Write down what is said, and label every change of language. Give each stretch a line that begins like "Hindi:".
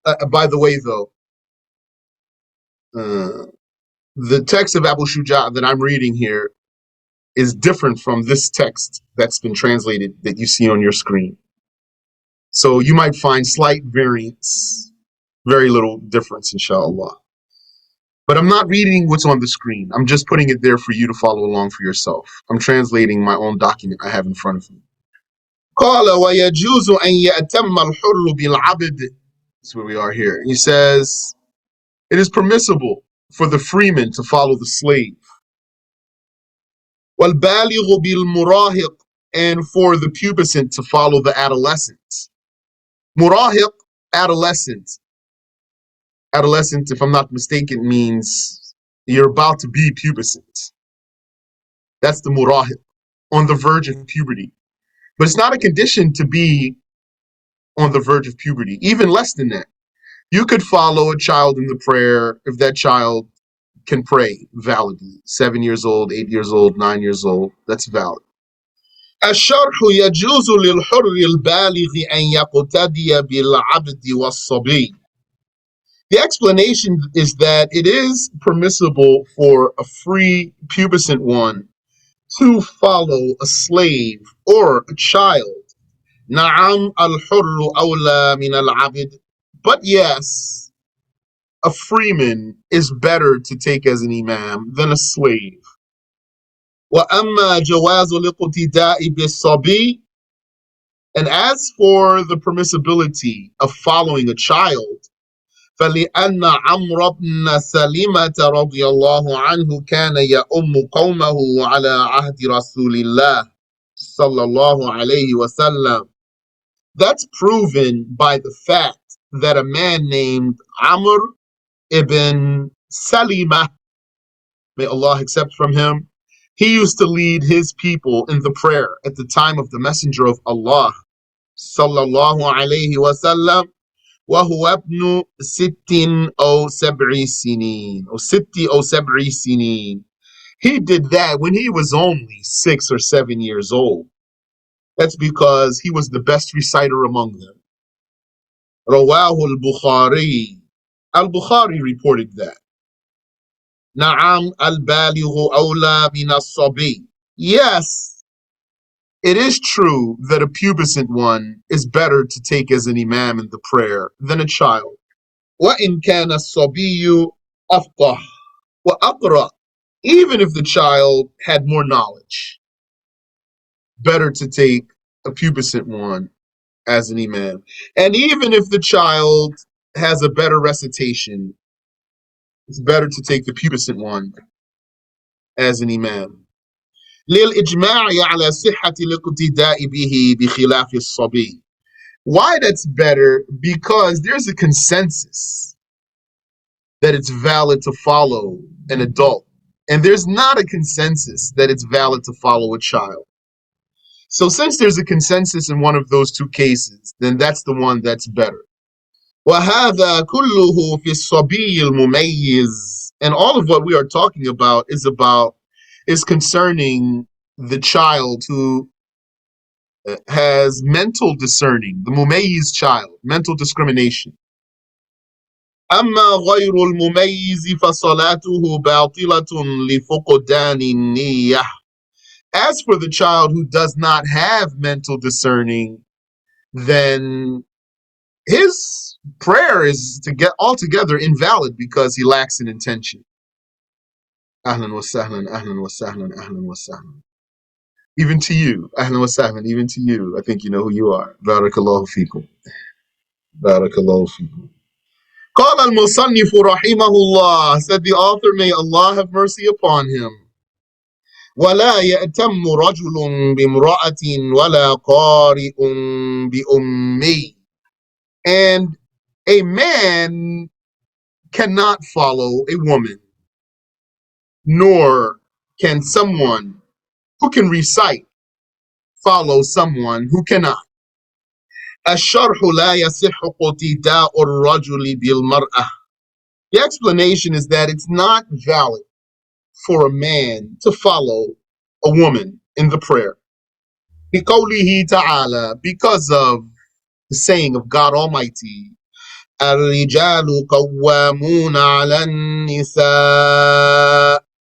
English: By the way, though, the text of Abu Shuja' that I'm reading here is different from this text that's been translated that you see on your screen. So you might find slight variance, very little difference, inshallah. But I'm not reading what's on the screen. I'm just putting it there for you to follow along for yourself. I'm translating my own document I have in front of me.
Arabic: قال ويجوز أن يأتم الحر بالعبد.
English: That's where we are here. He says, it is permissible for the freeman to follow the slave.
Arabic: وَالْبَالِغُ بِالْمُرَاهِقِ,
English: and for the pubescent to follow the adolescent. Murahiq, adolescent. Adolescent, if I'm not mistaken, means you're about to be pubescent. That's the murahiq, on the verge of puberty. But it's not a condition to be on the verge of puberty, even less than that. You could follow a child in the prayer if that child can pray validly. 7 years old, 8 years old, 9 years old, that's valid.
Arabic: الشرح يجوز للحر البالغ أن يقتدي بالعبد والصبي.
English: The explanation is that it is permissible for a free pubescent one to follow a slave or a child.
Arabic: نعم الحر أولى من العبد.
English: But yes, a freeman is better to take as an imam than a slave.
Arabic: وَأَمَّا جَوَازُ الِاقْتِدَاءِ بِالصَّبِيِّ,
English: and as for the permissibility of following a child,
Arabic: فَلِأَنَّ عَمْرَ بْنَ سَلِمَةَ رَضِيَ اللَّهُ عَنْهُ كَانَ يَؤُمُّ قَوْمَهُ عَلَى عَهْدِ رَسُولِ اللَّهِ صَلَّى اللَّهُ عَلَيْهِ وَسَلَّمَ.
English: That's proven by the fact that a man named Amr ibn Salima, may Allah accept from him, he used to lead his people in the prayer at the time of the Messenger of Allah sallallahu alayhi wa sallam,
Arabic: وهو ابن ست أو سبع سنين
English: أو ست أو سبع سنين. He did that when he was only 6 or 7 years old. That's because he was the best reciter among them.
Arabic: رواه البخاري.
English: Al-Bukhari reported that.
Arabic: نعم البالغ أولى من الصبي.
English: Yes, it is true that a pubescent one is better to take as an imam in the prayer than a child.
Arabic: وَإِنْ كَانَ الصَّبِيُّ أَفْقَهُ وَأَقْرَأُ.
English: Even if the child had more knowledge, better to take a pubescent one as an imam. And even if the child has a better recitation, it's better to take the pubescent one as an imam.
Arabic: للإجماع على صحة الاقتداء به بخلاف الصبي.
English: Why that's better? Because there's a consensus that it's valid to follow an adult, and there's not a consensus that it's valid to follow a child. So since there's a consensus in one of those two cases, then that's the one that's better.
Arabic: وهذا كله في الصبي المميز.
English: And all of what we are talking about is concerning the child who has mental discerning, the mumayyiz child, mental discrimination.
Arabic: أما غير المميز فصلاته باطلة لفقدان النية.
English: As for the child who does not have mental discerning, then his prayer is to get altogether invalid because he lacks an intention. Ahlan wa sahlan, ahlan wa sahlan, ahlan wa sahlan. Even to you, ahlan wa sahlan, even to you. I think you know who you are. Barakallahu fikum. Barakallahu fikum.
Arabic: قال المصنف رحمه الله,
English: said the author, may Allah have mercy upon him.
Arabic: ولا يأتم رجل بامرأة ولا قارئ بأمي.
English: And a man cannot follow a woman, nor can someone who can recite follow someone who cannot.
Arabic: الشرح لا يصح اقتداء الرجل بالمرأة.
English: The explanation is that it's not valid for a man to follow a woman in the prayer.
Arabic: بِقَوْلِهِ
English: ta'ala, because of the saying of God Almighty,
Arabic: الرجال قوامون على النساء.